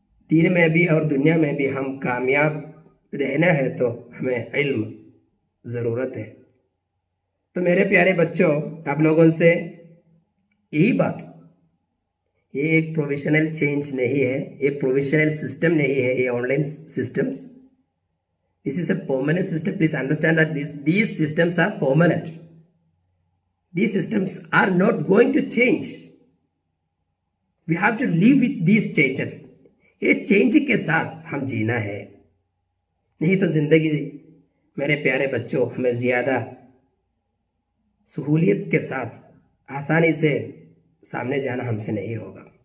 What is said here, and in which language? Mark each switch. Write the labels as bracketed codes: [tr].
[hi] दीन में भी और दुनिया में भी हम कामयाब रहना है तो हमें इल्म ज़रूरत है। तो मेरे प्यारे बच्चों, आप लोगों से यही बात, ये एक प्रोविजनल चेंज नहीं है, ये प्रोविजनल सिस्टम नहीं है, ये online systems, [en] this is a permanent system. Please understand that these systems are permanent. These systems are not going to change. We have to live with these changes. [hi] ये change के साथ हम जीना है, नहीं तो ज़िंदगी मेरे प्यारे बच्चों हमें ज़्यादा सहूलियत के साथ आसानी से सामने जाना हमसे नहीं होगा।